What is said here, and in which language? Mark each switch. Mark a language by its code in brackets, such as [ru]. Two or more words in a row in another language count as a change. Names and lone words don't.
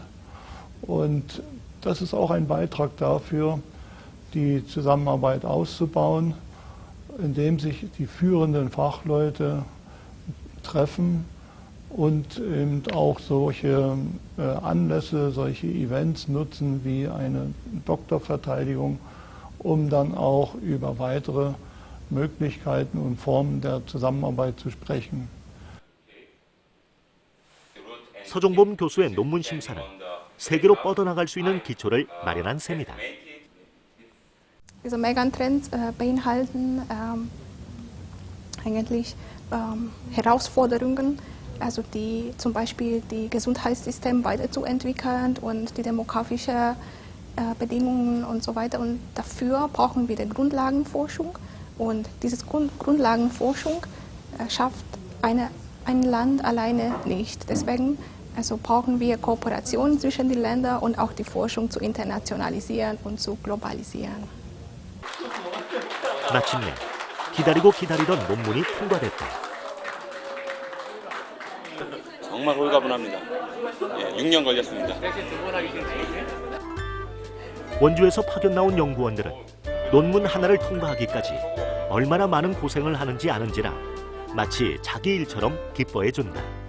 [de] Und das ist auch ein Beitrag dafür, die Zusammenarbeit auszubauen, indem sich die führenden Fachleute treffen und eben auch solche Anlässe, solche Events nutzen wie eine Doktorverteidigung, um dann auch über weitere Möglichkeiten und Formen der Zusammenarbeit zu sprechen. [ko] 서정범 교수의 논문 심사는 세계로 뻗어나갈 수 있는 기초를 마련한 셈이다. [de] Diese Megatrends beinhalten eigentlich Herausforderungen, also die zum Beispiel die Gesundheitssystem weiterzuentwickeln und die demografische Bedingungen und so weiter. Und dafür brauchen wir die Grundlagenforschung. Und diese Grundlagenforschung schafft ein Land alleine nicht. Deswegen brauchen wir Kooperation zwischen den Ländern und auch die Forschung zu internationalisieren und zu globalisieren. [ko] 마침내 기다리고 기다리던 논문이 통과됐다. 정말 홀가분합니다. 6년 걸렸습니다. 원주에서 파견 나온 연구원들은 논문 하나를 통과하기까지 얼마나 많은 고생을 하는지 아는지라 마치 자기 일처럼 기뻐해준다.